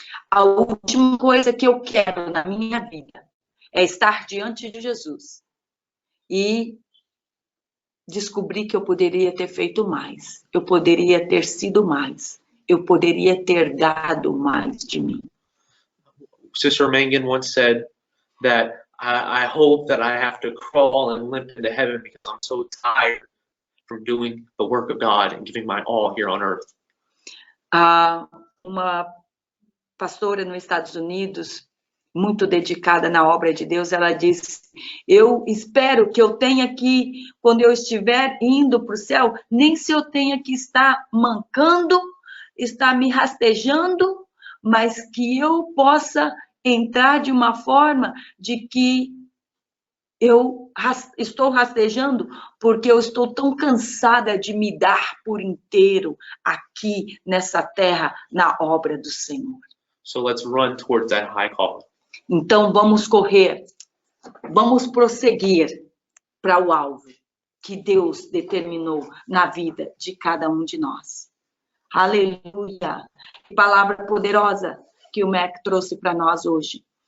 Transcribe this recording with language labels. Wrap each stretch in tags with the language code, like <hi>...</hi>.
<pt>A última coisa que eu quero na minha vida é estar diante de Jesus e descobrir que eu poderia ter feito mais, eu poderia ter sido mais, eu poderia ter dado mais de mim.</pt> <en>Sister Mangan once said that I hope that I have to crawl and limp into heaven because I'm so tired from doing the work of God and giving my all here on earth.</en> <pt>Uma pastora nos Estados Unidos, muito dedicada na obra de Deus, ela disse: eu espero que eu tenha que, quando eu estiver indo para o céu, nem se eu tenha que estar mancando, estar me rastejando, mas que eu possa entrar de uma forma de que eu estou rastejando porque eu estou tão cansada de me dar por inteiro aqui nessa terra, na obra do Senhor.</pt> <en>So let's run towards that high call.</en> <pt>Então vamos correr, vamos prosseguir para o alvo que Deus determinou na vida de cada um de nós. Aleluia! Que palavra poderosa que o Mac trouxe para nós hoje.</pt>